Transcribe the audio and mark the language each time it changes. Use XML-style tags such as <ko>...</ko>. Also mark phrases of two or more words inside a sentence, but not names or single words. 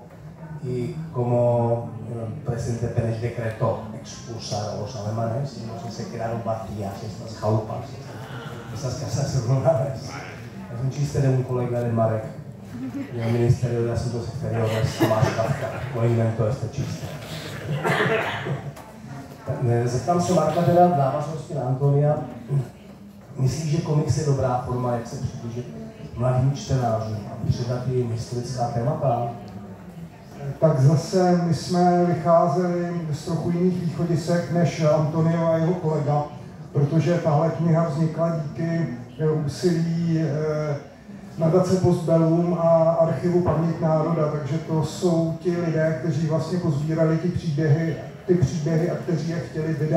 <es>Y como el presidente Pérez decretó expulsar a los alemanes, entonces se quedaron vacías estas chalupas, estas casas rurales. Es un chiste de un colega de Marek, del Ministerio de Asuntos Exteriores, Tomás Kafka, que inventó este chiste.</es> <cs>Zeptám se Marka teda v návaznosti na Antonia, myslíš, že komiks je dobrá forma, jak se přiblížit mladým čtenářům a předat jim historická témata? Tak zase my jsme vycházeli z trochu jiných východisek než Antonio a jeho kolega, protože tahle kniha vznikla díky úsilí nadace Postbellum a archivu Paměť národa, takže to jsou ti lidé, kteří vlastně pozbírali ty příběhy a kteří je chtěli vydat.</cs>